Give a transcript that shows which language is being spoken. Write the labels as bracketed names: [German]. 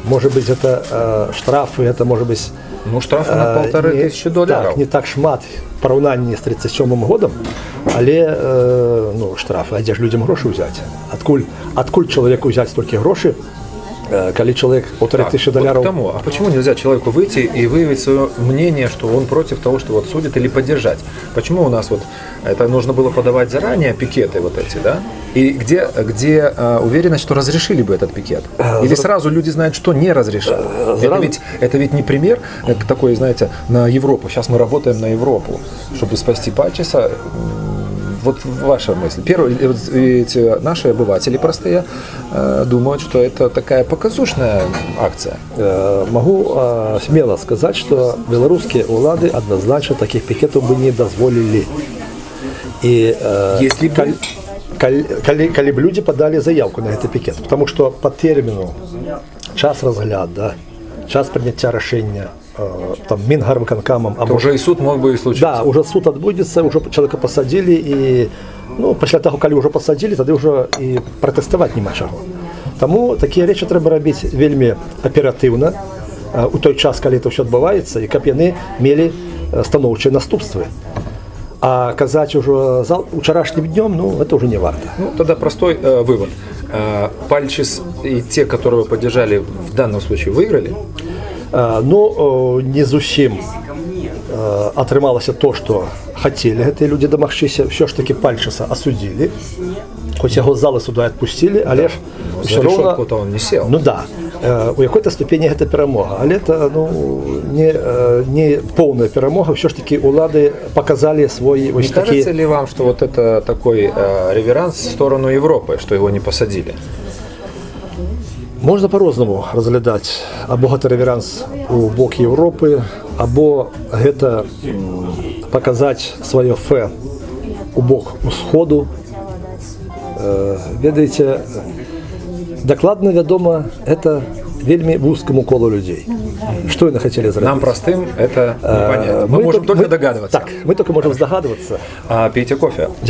[Belarusian] Можа быць, гэта штрафы, гэта можа быць... Ну, штрафы на $1500. Так, не так шмат в параўнанні з 37 годам, але ну, штрафы, а дзе ж людзям грошы ўзяць? Адкуль чалавеку ўзяць столькі грошы, [Russian] коли человек [Belarusian] $1500. [Russian] Вот к тому, а почему нельзя человеку выйти и выявить свое мнение, что он против того, что вот судят, или поддержать? Почему у нас вот это нужно было подавать заранее, пикеты вот эти, да? И где уверенность, что разрешили бы этот пикет? Или сразу люди знают, что не разрешат? Это ведь не пример такой, знаете, на Европу. Сейчас мы работаем на Европу, чтобы спасти Пальчиса. Вот ваша мысль. Первое, ведь наши обыватели простые думают, что это такая показушная акция. Могу смело сказать, что белорусские улады однозначно таких пикетов бы не дозволили. И если бы... Коли бы люди подали заявку на этот пикет, потому что по термину час разгляда, час принятия решения там Мінгарвиконкамом, то уже и суд мог бы и случиться. Да, уже суд отбудется, уже человека посадили, и ну, після того, коли уже посадили, тогда уже и протестовать нема чого. [Ukrainian] Тому такі речі треба робити вельми оперативно, у той час, коли це все відбувається, і [Belarusian] каб яны мели становчі наступствы. [Russian] А казать уже вчерашним днем, ну, это уже не варто. Ну, тогда простой вывод. Пальчис и те, которые вы поддержали, в данном случае выиграли? [Belarusian] Ну, не зусім атрымалася то, што хацелі гэтыя людзі дамагчыся. Ўсё ж такі Пальчыса асудзілі, хоць яго з залы суда адпусцілі, але ж усё роўна он не сел. Ну да, у якой-то ступені гэта перамога, але это ну, не поўная перамога, ўсё ж такі улады показалі свой [Russian] не кажется ли вам, что вот это такой реверанс в сторону Европы, что его не посадили? [Belarusian] Можна по-рознаму разглядаць, або гэта реверанс у бок Европы, або гэта паказаць сваё фэ у бок усходу. Ведаеце, дакладна вядома, это вельмі вузкаму колу людзей. Што яны хацелі зрабіць? [Russian] Нам простым это непонятно. Мы можем только догадываться. Так, мы только можем здогадываться. Пейте кофе.